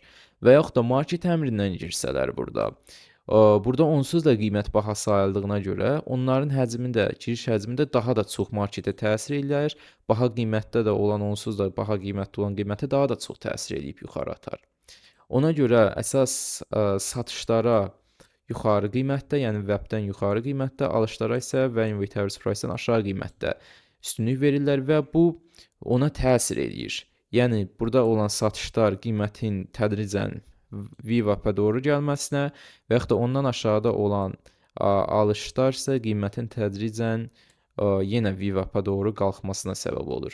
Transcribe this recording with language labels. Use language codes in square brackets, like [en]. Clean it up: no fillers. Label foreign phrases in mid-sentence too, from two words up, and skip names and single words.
[az] Və yaxud da market əmrindən girsələr burada. Burada onsuz da qiymət baha sayıldığına görə onların həcmi də, giriş həcmi də daha da çox marketə təsir eləyir. Baha qiymətdə də olan onsuz da baha qiymətli olan qiymətə daha da çox təsir eləyib yuxarı atar. Ona görə əsas satışlara yuxarı qiymətdə, yəni VWAP-dən yuxarı qiymətdə, alışlara isə [en] value weighted average price- [az] dən aşağı qiymətdə üstünlük verirlər və bu ona təsir eləyir. Yəni burada olan satışlar qiymətin tədricən VWAP-ə doğru gəlməsinə və yaxud da ondan aşağıda olan alışlar isə qiymətin tədricən yenə VWAP-ə doğru qalxmasına səbəb olur.